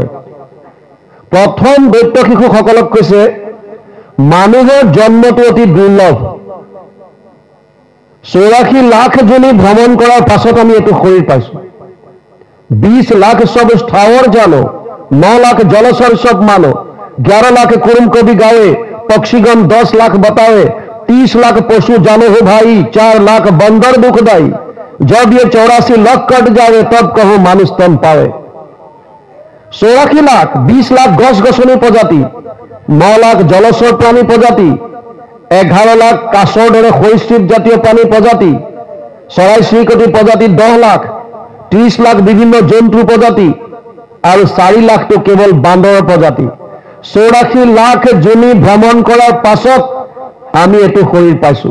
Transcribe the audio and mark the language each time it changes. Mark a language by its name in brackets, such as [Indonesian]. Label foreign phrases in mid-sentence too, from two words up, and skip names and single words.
[Assamese] প্ৰথম দৈত্য শিশুসকলক কৈছে মানুহৰ জন্মটো অতি দুৰ্লভ। 84 লাখ জনী ভ্ৰমণ কৰাৰ পাছত আমি এইটো শৰীৰ পাইছো। [Hindi] 20 लाख सब स्थावर जानो, 9 लाख जलचर सब मानो, 11 लाख কুरुम कवि गावे, पक्षीगण 10 लाख बतावे, 30 लाख पशु जानो हो भाई, 4 लाख बंदर दुखदाई, जब ये 84 लाख कट जावे तब कहो मानुष तन पावे। [Assamese] 84 লাখ, 20 লাখ গছ গছনি প্ৰজাতি, 9 লাখ জলচৰ প্ৰাণী প্ৰজাতি, 11 লাখ काछৰ দৰে সৰীসৃপ জাতীয় প্ৰাণী প্ৰজাতি, চৰাই চিৰিকটি প্ৰজাতি 10 লাখ, 30 লাখ বিভিন্ন জন্তু প্ৰজাতি, আৰু 4 লাখটো কেৱল বান্দৰৰ প্ৰজাতি। 84 লাখ জনী ভ্ৰমণ কৰাৰ পাছত আমি এইটো শৰীৰ পাইছো।